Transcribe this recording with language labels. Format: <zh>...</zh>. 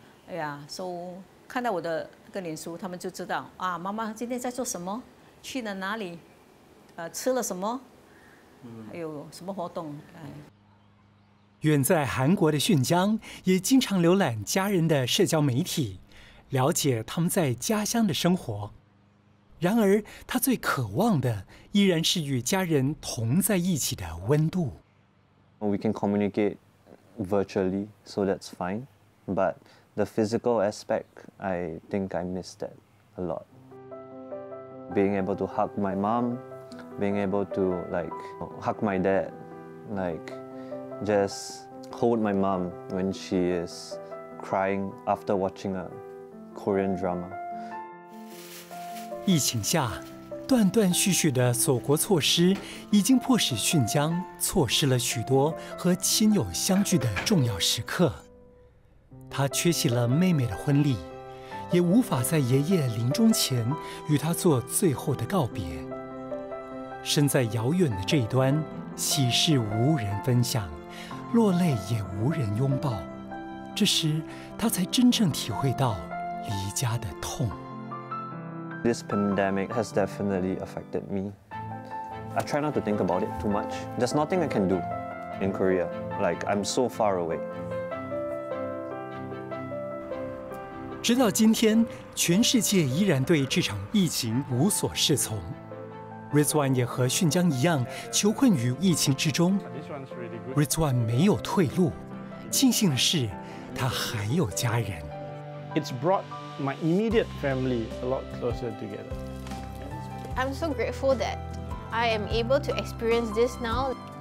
<zh>哎呀，看到我的那个脸书，他们就知道啊，妈妈今天在做什么，去了哪里，吃了什么，还有什么活动。远在韩国的训江也经常浏览家人的社交媒体，了解他们在家乡的生活。然而，他最渴望的依然是与家人同在一起的温度。</zh> <en>We can communicate virtually, so that's fine. But the physical aspect, I think I miss that a lot. Being able to hug my mom, being able to hug my dad, just hold my mom when she is crying after watching a Korean drama.</en> <zh>疫情下，断断续续的锁国措施已经迫使训江错失了许多和亲友相聚的重要时刻。他缺席了妹妹的婚礼，也无法在爷爷临终前与他做最后的告别。身在遥远的这一端，喜事无人分享，落泪也无人拥抱。这时，他才真正体会到离家的痛。</zh> <en>This pandemic has definitely affected me. I try not to think about it too much. There's nothing I can do in Korea. I'm so far away.</en> <zh>直到今天，全世界依然对这场疫情无所适从。 Rizwan 也和训江一样，囚困于疫情之中。 Rizwan 没有退路，庆幸的是，他还有家人。</zh> <en>It's brought my immediate family a lot closer together. I'm so grateful that I am able to experience this now.</en>